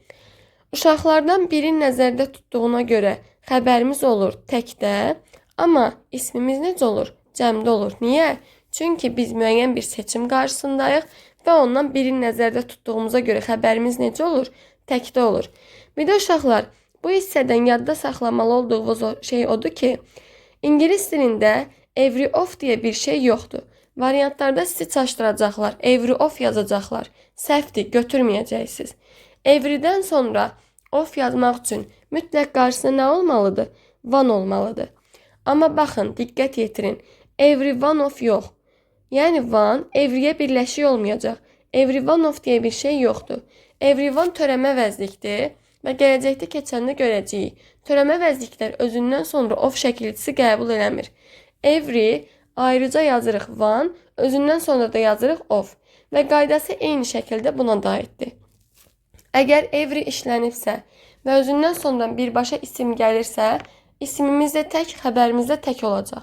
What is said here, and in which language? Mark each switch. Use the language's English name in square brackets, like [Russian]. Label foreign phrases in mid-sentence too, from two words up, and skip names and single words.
[Azerbaijani] Uşaqlardan biri nəzərdə tutduğuna görə xəbərimiz olur təkdə, amma ismimiz necə olur? Cəmdə olur. Niyə? Çünki biz müəyyən bir seçim qarşısındayıq və ondan birini nəzərdə tutduğumuza görə xəbərimiz necə olur? Təkdə olur. Bir də uşaqlar, bu hissədən yadda saxlamalı olduğunuz şey odur ki, İngilis dilində [English] every of [Azerbaijani] deyə bir şey yoxdur. Variantlarda sizi çaşdıracaqlar, [English] every of [Azerbaijani] yazacaqlar. Səhvdir, götürməyəcəksiniz. Every'dən sonra of yazmaq üçün mütləq qarşısında nə olmalıdır? One olmalıdır. Amma baxın, diqqət yetirin. [English] Every one of [Azerbaijani] yox. Yəni one every'yə birləşik olmayacaq. [English] Every one of [Azerbaijani] deyə bir şey yoxdur. [English] Every one [Azerbaijani] törəmə vəzlikdir və gələcəkdə keçəndə görəcəyik. Törəmə vəzliklər özündən sonra of şəkilçisi qəbul eləmir. Every ayrıca yazırıq one, özündən sonra da yazırıq of və qaydası eyni şəkildə buna da aiddir. Əgər every işlənibsə və özündən sonra birbaşa isim gəlirsə, ismimiz də tək, xəbərimiz də tək olacaq.